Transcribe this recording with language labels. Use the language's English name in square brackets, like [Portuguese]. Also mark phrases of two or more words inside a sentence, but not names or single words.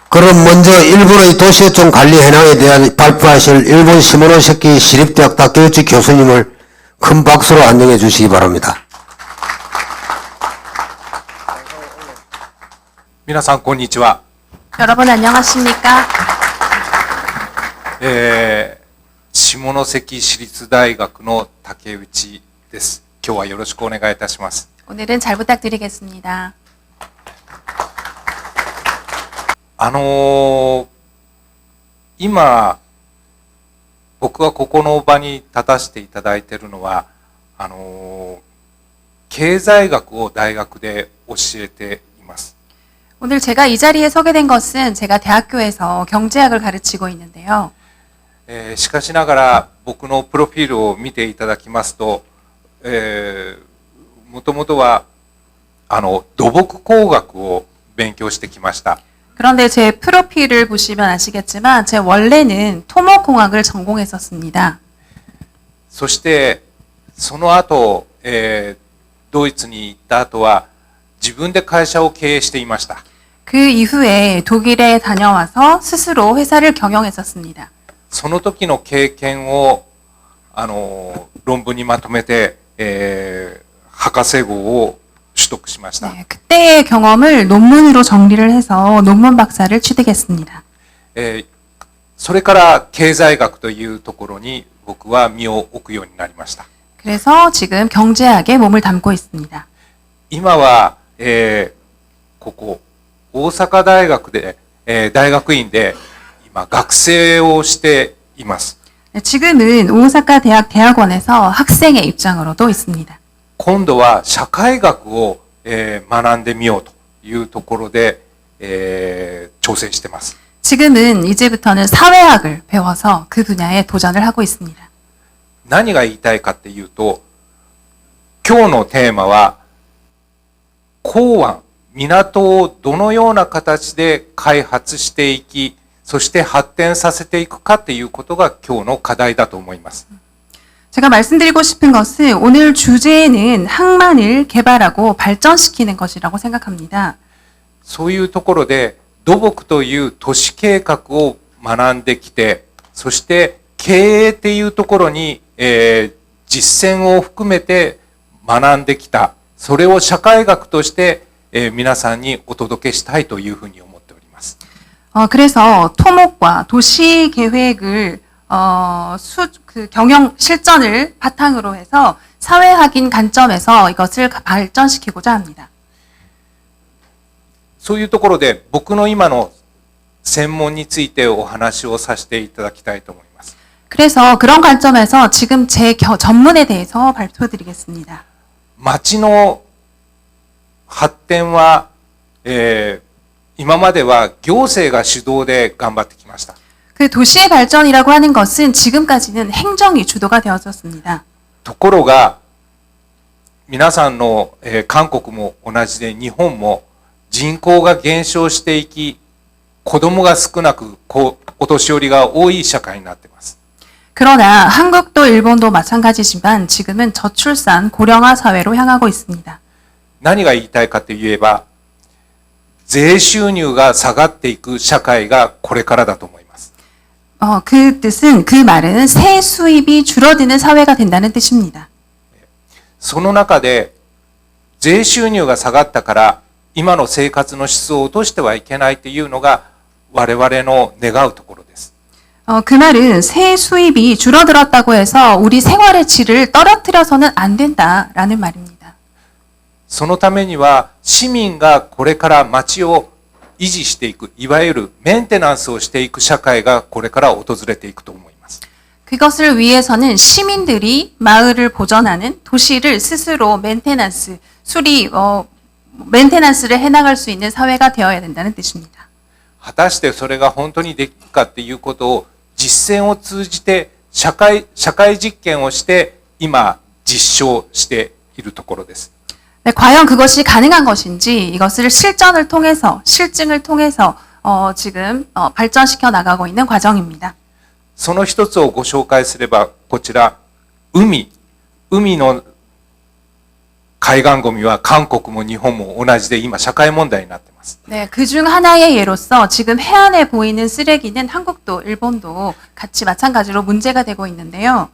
[Korean] 그럼 먼저 일본의 도시어촌 관리 현황에 대한 발표하실 일본 시모노세키 시립대학 다케우치 교수님을 큰 박수로 안녕해 주시기 바랍니다. [Japanese] 皆さんこんにちは。 [Korean] 여러분 안녕하십니까? [Japanese] 下関市立大学の竹内です。今日はよろしくお願いいたします。 [Korean] 오늘은 잘 부탁드리겠습니다. [Japanese] 今僕がここの場に立たせていただいているのは経済学を大学で教えています。 [Korean] 오늘 제가 이 자리에 서게 된 것은 제가 대학교에서 경제학을 가르치고 있는데요. [Japanese] しかしながら僕のプロフィールを見ていただきますと、もともとは土木工学を勉強してきました。 [Korean] 그런데 제 프로필을 보시면 아시겠지만 제 원래는 토목공학을 전공했었습니다. [Japanese] そしてその後、ドイツに行った後は自分で会社を経営していました。 [Korean] 그 이후에 독일에 다녀와서 스스로 회사를 경영했었습니다. [Japanese] その時の経験を論文にまとめて、博士号を取得しました。 [Korean] 네, 그때의 경험을 논문으로 정리를 해서 논문 박사를 취득했습니다. [Japanese] それから経済学というところに僕は身を置くようになりました。 [Korean] 그래서 지금 경제학에 몸을 담고 있습니다. [Japanese] 今は、ここ大阪大学で、大学院で今学生をしています。 [Korean] 지금은 오사카 대학 대학원에서 학생의 입장으로도 있습니다. [Japanese] 今度は社会学を、学んでみようというところで、挑戦しています。 [Korean] 지금은 이제부터는 사회학을 배워서 그 분야에 도전을 하고 있습니다. [Japanese] 何が言いたいかっていうと、今日のテーマは港湾、港をどのような形で開発していき、そして発展させていくかっていうことが今日の課題だと思います。 [Korean] 제가 말씀드리고 싶은 것은 오늘 주제는 항만을 개발하고 발전시키는 것이라고 생각합니다. [Japanese] そういうところで土木という都市計画を学んできて、そして経営っていうところに、実践を含めて学んできた。それを社会学として、皆さんにお届けしたいというふうに思っております。 [Korean] 그래서 토목과 도시 계획을 그 경영 실전을 바탕으로 해서 사회학인 관점에서 이것을 발전시키고자 합니다. [Japanese] そういうところで僕の今の専門についてお話をさせていただきたいと思います。 [Korean] 그래서 그런 관점에서 지금 제 전문에 대해서 발표드리겠습니다. [Japanese] 町の発展は、今までは行政が主導で頑張ってきました。 [Korean] 그 도시의 발전이라고 하는 것은 지금까지는 행정이 주도가 되었었습니다. [Japanese] ところが皆さんの、韓国も同じで日本も人口が減少していき、子供が少なくお年寄りが多い社会になっています。 [Korean] 그러나 한국도 일본도 마찬가지지만 지금은 저출산 고령화 사회로 향하고 있습니다. [Japanese] 何が言いたいかといえば、税収入が下がっていく社会がこれからだと思います。 [Korean] 그 뜻은 그 말은 세 수입이 줄어드는 사회가 된다는 뜻입니다. [Japanese] その中で税収入が下がったから今の生活の質を落としてはいけないというのが我々の願うところです。 [Korean] 그 말은 세 수입이 줄어들었다고 해서 우리 생활의 질을 떨어뜨려서는 안 된다라는 말입니다. [Japanese] そのためには市民がこれから町を維持していく、いわゆるメンテナンスをしていく社会がこれから訪れていくと思います。 [Korean] 그것을 위해서는 시민들이 마을을 보전하는 도시를 스스로 메인테넌스, 메인테넌스를 해나갈 수 있는 사회가 되어야 된다는 뜻입니다. [Japanese] 果たしてそれが本当にできるかっていうことを実践を通じて社会実験をして今実証しているところです。 [Korean] 네, 과연 그것이 가능한 것인지 이것을 실전을 통해서 실증을 통해서 지금 발전시켜 나가고 있는 과정입니다. [Japanese] その一つをご紹介すればこちら海の海岸ゴミは韓国も日本も同じで今社会問題になっています。 [Korean] 네, 그중 하나의 예로서 지금 해안에 보이는 쓰레기는 한국도 일본도 같이 마찬가지로 문제가 되고 있는데요.